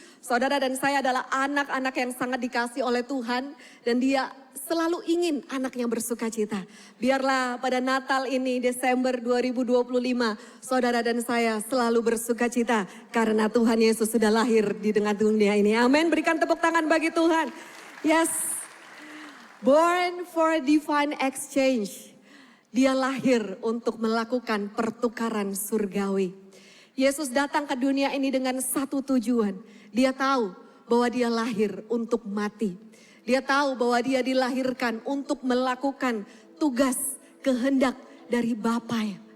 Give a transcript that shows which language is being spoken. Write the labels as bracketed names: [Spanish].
[Indonesian] Saudara dan saya adalah anak-anak yang sangat dikasih oleh Tuhan. Dan dia selalu ingin anaknya bersuka cita. Biarlah pada Natal ini Desember 2025 saudara dan saya selalu bersuka cita. Karena Tuhan Yesus sudah lahir di tengah dunia ini. Amin, berikan tepuk tangan bagi Tuhan. [English] Yes, born for a divine exchange. [Indonesian] Dia lahir untuk melakukan pertukaran surgawi. Yesus datang ke dunia ini dengan satu tujuan. Dia tahu bahwa dia lahir untuk mati. Dia tahu bahwa dia dilahirkan untuk melakukan tugas kehendak dari Bapa.